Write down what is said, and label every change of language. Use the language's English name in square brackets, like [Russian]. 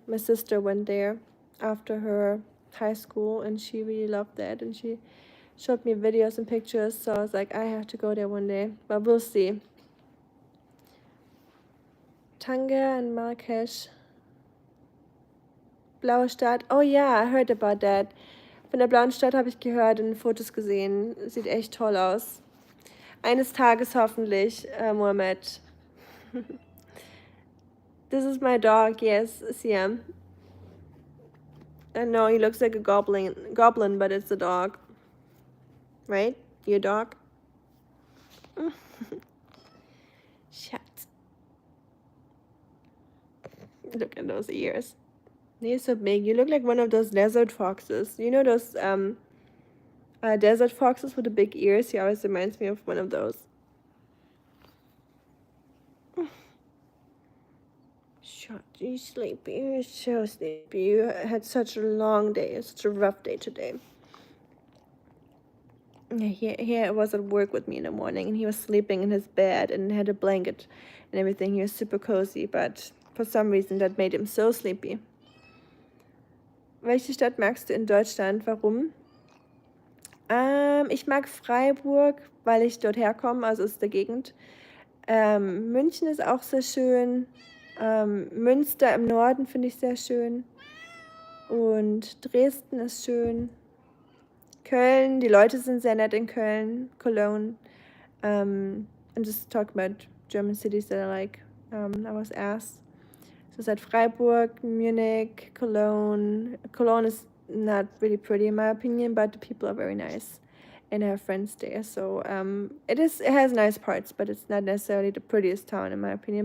[English] My sister went there after her high school, and she really loved that, and she showed me videos and pictures, so I was like, I have to go there one day, but we'll see. Tanga and Marrakesh. [German] Blaue Stadt. [English] Oh yeah, I heard about that. [German] Von der Blauen Stadt habe ich gehört und Fotos gesehen. Sieht echt toll aus. Eines Tages hoffentlich, Mohammed. [English] This is my dog, yes, Siam. I know he looks like a goblin, but it's a dog. Right? Your dog? Shut. Look at those ears. They're so big. You look like one of those desert foxes. You know those desert foxes with the big ears? He always reminds me of one of those. Shut. You sleepy. You're so sleepy. You had such a long day. Such a rough day today. Yeah, he was at work with me in the morning, and he was sleeping in his bed and had a blanket and everything. He was super cozy, but for some reason that made him so sleepy. [German] Welche Stadt magst du in Deutschland? Warum? Ich mag Freiburg, weil ich dort herkomme, also ist der Gegend. München ist auch sehr schön. Münster im Norden finde ich sehr schön. Und Dresden ist schön. Köln, die Leute sind sehr nett in Köln. [English] Cologne. I'm just talking about German cities that I like. I was asked. So it's at Freiburg, Munich, Cologne. Cologne is not really pretty in my opinion, but the people are very nice, and I have friends there. So it has nice parts, but it's not necessarily the prettiest town in my opinion.